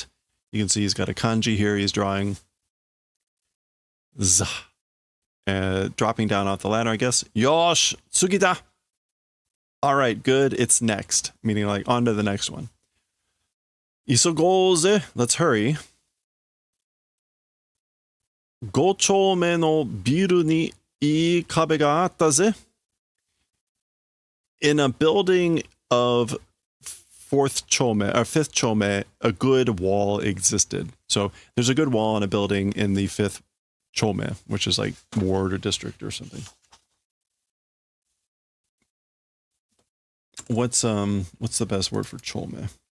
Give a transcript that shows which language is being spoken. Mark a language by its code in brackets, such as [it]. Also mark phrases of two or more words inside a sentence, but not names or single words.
[en] You can see he's got a kanji here. He's drawing. Dropping down off the ladder, I guess. [ja] よし、次だ. [en] All right, good. It's next. Meaning like on to the next one. Isogoze. Let's hurry. [ja] 五丁目のビルにいい壁があったぜ. [en] In a building of fifth chome, a good wall existed. So there's a good wall in a building in the fifth chome, which is like ward or district or something. What's the best word for chome?